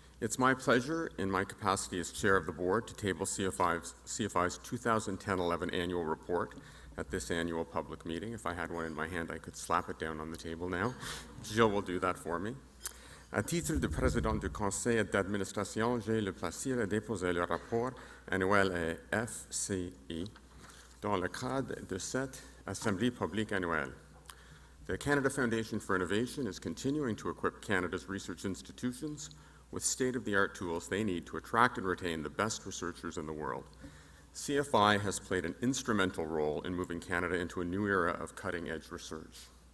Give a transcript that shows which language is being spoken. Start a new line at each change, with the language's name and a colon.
English: It's my pleasure, in my capacity as chair of the board, to table CFI's 2010-11 annual report at this annual public meeting. If I had one in my hand, I could slap it down on the table now. Jill will do that for me.
French: À titre de président du conseil d'administration, j'ai le plaisir de déposer le rapport annuel à FCI dans le cadre de cette Assemblée publique annuelle.
English: The Canada Foundation for Innovation is continuing to equip Canada's research institutions with state-of-the-art tools they need to attract and retain the best researchers in the world. CFI has played an instrumental role in moving Canada into a new era of cutting-edge research.